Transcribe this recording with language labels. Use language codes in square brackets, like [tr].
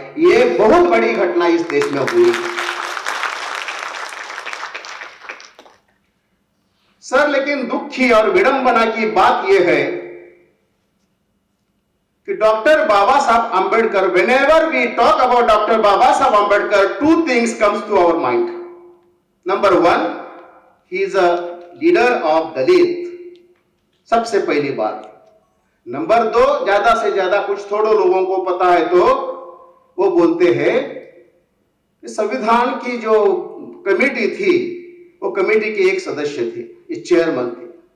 [hi] यह बहुत बड़ी घटना इस देश में हुई। सर, लेकिन दुखी और विडंबना की बात यह है कि डॉक्टर बाबा साहब Ambedkar, [en] whenever we talk about Dr. Baba Saheb Ambedkar, two things comes to our mind. Number one, he is a leader of Dalit, [hi] सबसे पहली बात। नंबर दो, ज्यादा से ज्यादा कुछ थोड़े लोगों को पता है तो वो बोलते हैं संविधान की जो कमेटी थी वो कमेटी के एक सदस्य थे, इस चेयरमैन थे।